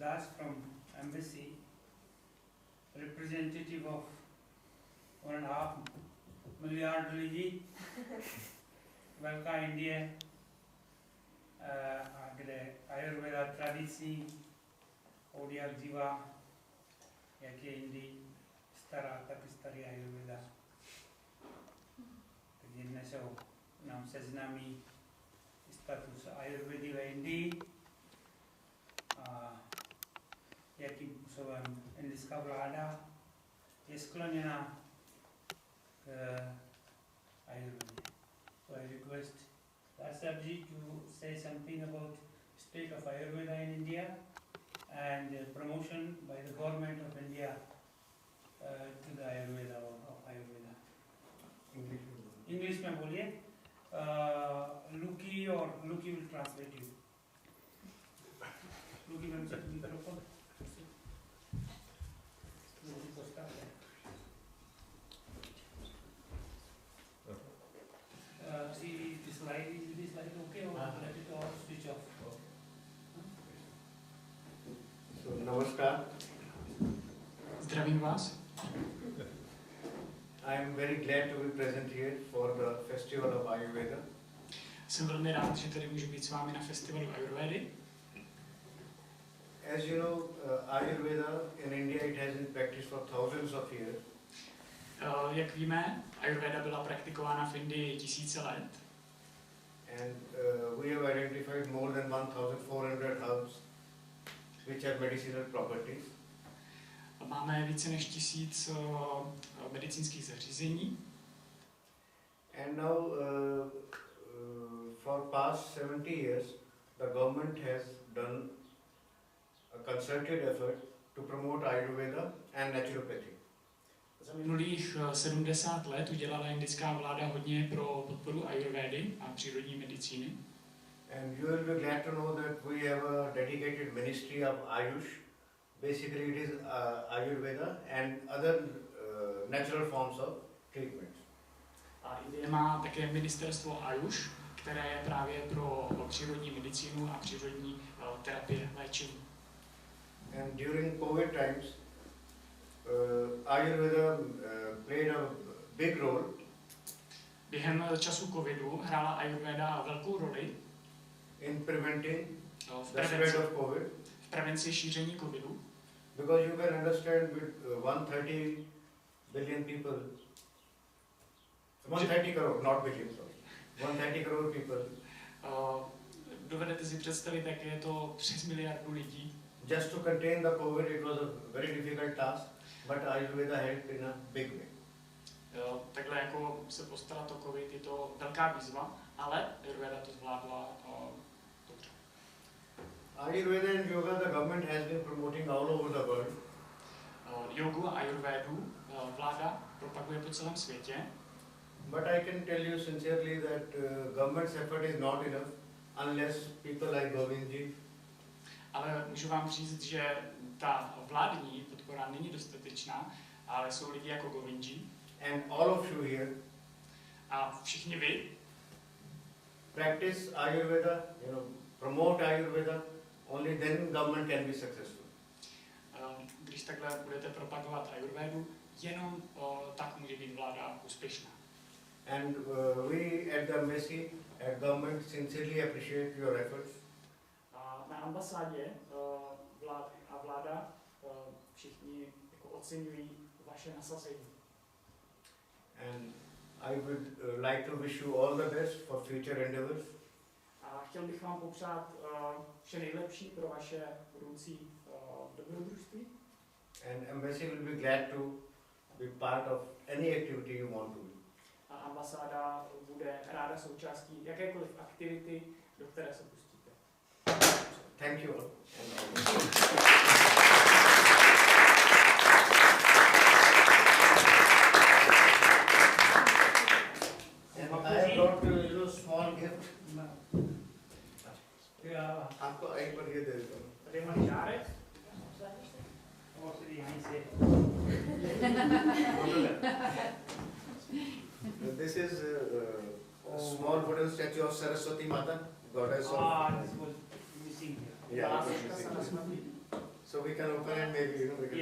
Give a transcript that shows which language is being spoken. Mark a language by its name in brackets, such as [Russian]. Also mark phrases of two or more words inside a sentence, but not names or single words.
[Czech] Das [English] from Embassy, representative of 1.5 million [Czech] lidí, velká Indie, kde Ayurveda tradicí od jak živa, jak je Indii stará, tak i starý Ayurveda. Takže dnes nám seznámí status Ayurvedy v Indii a jakým způsobem indická vláda je skloněna k Ayurvedě. [English] So I request Dasabji to say something about state of Ayurveda in India and promotion by the government of India to the Ayurveda of Ayurveda. [Hindi] English में बोलिए. [English] Luki will translate you. Luki will set the microphone. See this light, is this light okay or let it all switch off? So, namaskar. [Czech] Zdravím vás. [English] I am very glad to be present here for the Festival of Ayurveda. [Czech] Jsem velmi rád, že tady můžu být s vámi na festivalu Ájurvédy. [English] As you know, Ayurveda in India it has been practiced for thousands of years. [Czech] Jak víme, Ájurvéda byla praktikována v Indii tisíce let. [English] And we have identified more than 1,400 herbs which have medicinal properties. [Czech] Máme více než 1000 medicínských zařízení. [English] And now for past 70 years the government has done a concerted effort to promote Ayurveda and naturopathy. [Czech] Za minulých 70 let udělala indická vláda hodně pro podporu Ájurvédy a přírodní medicíny. [English] And you will be glad to know that we have a dedicated ministry of Ayush. Basically, it is Ayurveda and other natural forms of treatments. [Czech] A Indie má také ministerstvo Ayush, které je právě pro přírodní medicínu a přírodní terapie léčení. [English] And during COVID times, Ayurveda played a big role. [Czech] Během času covidu hrála Ájurvéda velkou roli [English] in preventing the spread of COVID. [Czech] V prevenci šíření covidu. [English] Because you can understand with 130 billion people, 130 crore, not billion, sorry, 130 crore people. [Czech] Dovedete si představit, jak je to přes miliardu lidí. [English] Just to contain the COVID, it was a very difficult task, but Ayurveda helped in a big way. [Czech] Takhle jako se postarat o covid, je to velká výzva, ale Ayurveda to zvládla dobře. [English] Ayurveda and yoga, the government has been promoting all over the world. [Czech] Jogu a Ayurvédu vláda propaguje po celém světě. [English] But I can tell you sincerely that government's effort is not enough unless people like Govinda. [Czech] Ale můžu vám říct, že ta vládní podpora není dostatečná, ale jsou lidi jako Govinda. [English] And all of you here. [Czech] A všichni vy [English] practice Ayurveda, promote Ayurveda only then government can be successful. [Czech] Když takhle budete propagovat ayurvédu, jenom tak může být vláda úspěšná. [English] And we at the embassy, at government sincerely appreciate your efforts. [Czech] A na ambasádě vláda všichni jako oceňují vaše nasazení. [English] And I would like to wish you all the best for future endeavors. [Czech] A chtěl bych vám popřát vše nejlepší pro vaše budoucí dobrodružství. [English] And embassy will be glad to be part of any activity you want to do. [Czech] A ambasáda bude ráda součástí jakékoliv aktivity, do které se pustíte. [English] Thank you all. And I brought you a little small gift. [Hindi] आपको एक बार ये दे देता हूँ. [Czech] Tady máš žárek. [English] This is a small wooden statue of Saraswati Mata, goddess of. This was missing here. Yeah, it was missing. So we can open it, maybe we can